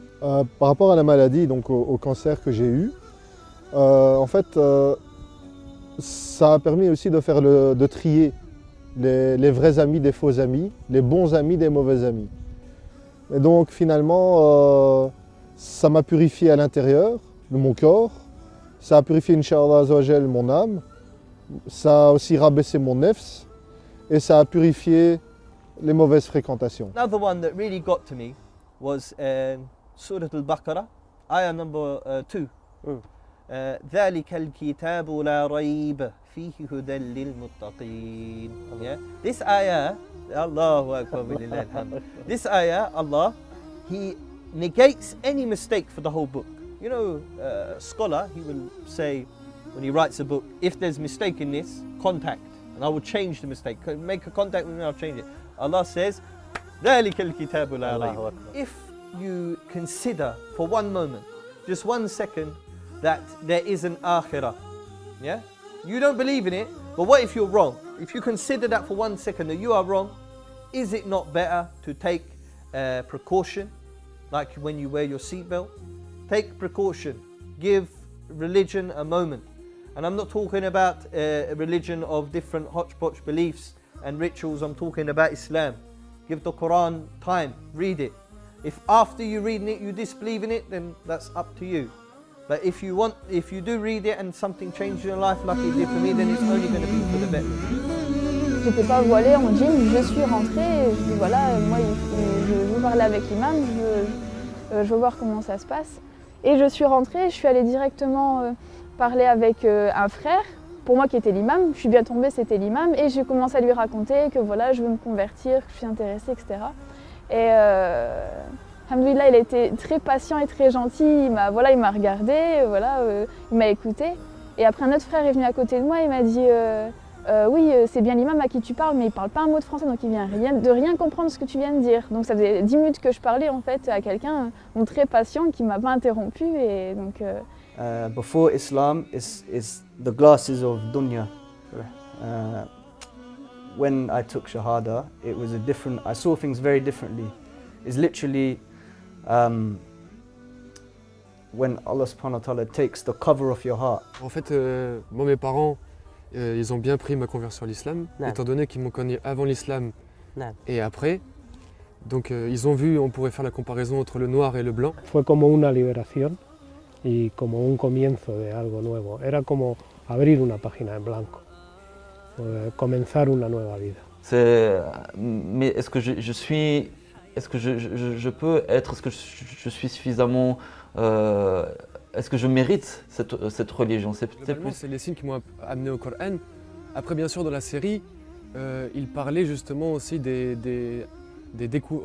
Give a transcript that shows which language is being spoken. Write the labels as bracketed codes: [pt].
[fr] Par rapport à la maladie, donc au cancer que j'ai eu, en fait, ça a permis aussi de trier les vrais amis des faux amis, les bons amis des mauvais amis. Et donc finalement, ça m'a purifié à l'intérieur de mon corps, ça a purifié, Inch'Allah Azza wa Jal, mon âme, ça a aussi rabaissé mon nefs, et ça a purifié les mauvaises fréquentations. [en] Another one that really got to me was Surah Al-Baqarah, ayah number 2. [ar] ذلك الكتاب لا ريب فيه هدى للمتقين. [en] Yeah? This ayah, Allahu Akbar billah alhamd. This ayah, Allah, He negates any mistake for the whole book. You know, a scholar, he will say, when he writes a book, if there's mistake in this, contact, and I will change the mistake. Make a contact with me, I'll change it. Allah says, [ar] ذلك الكتاب لا ريب. [en] If you consider for one moment, just 1 second, that there is an akhirah, yeah? You don't believe in it, but what if you're wrong? If you consider that for 1 second that you are wrong, is it not better to take precaution, like when you wear your seatbelt? Take precaution, give religion a moment. And I'm not talking about a religion of different hodgepodge beliefs and rituals, I'm talking about Islam. Give the Quran time, read it. If after you read it you disbelieve in it, then that's up to you. But if you do read it and something changes in your life like it did for me, then it's only going to be for the better. [fr] J'étais pas voilée en jean, je suis rentrée, je dis voilà, moi je veux parler avec l'imam, je veux voir comment ça se passe. Et je suis rentrée, je suis allée directement parler avec un frère, pour moi qui était l'imam, je suis bien tombée, c'était l'imam, et j'ai commencé à lui raconter que voilà, je veux me convertir, que je suis intéressée, etc. Et alhamdoulilah, il a été très patient et très gentil, il m'a regardé, il m'a écouté. Et après, un autre frère est venu à côté de moi, il m'a dit oui, c'est bien l'imam à qui tu parles, mais il ne parle pas un mot de français, donc il vient de rien comprendre ce que tu viens de dire. Donc ça faisait 10 minutes que je parlais en fait à quelqu'un très patient qui ne m'a pas interrompu. Et donc, [en] before Islam is the glasses of dunya. When I took Shahada, it was I saw things very differently. It's literally when Allah subhanahu wa ta'ala takes the cover off your heart. [fr] En fait, moi mes parents, ils ont bien pris ma conversion à l'islam, étant donné qu'ils m'ont connu avant l'islam et après. Donc ils ont vu, on pourrait faire la comparaison entre le noir et le blanc. [es] Fue como una liberación y como un comienzo de algo nuevo. Era como abrir una página en blanco, comenzar una nueva vida. [fr] Mais est-ce que je suis, est-ce que je peux être, est-ce que je suis suffisamment, est-ce que je mérite cette religion? C'est les signes qui m'ont amené au Coran. Après, bien sûr, dans la série, il parlait justement aussi des découvertes.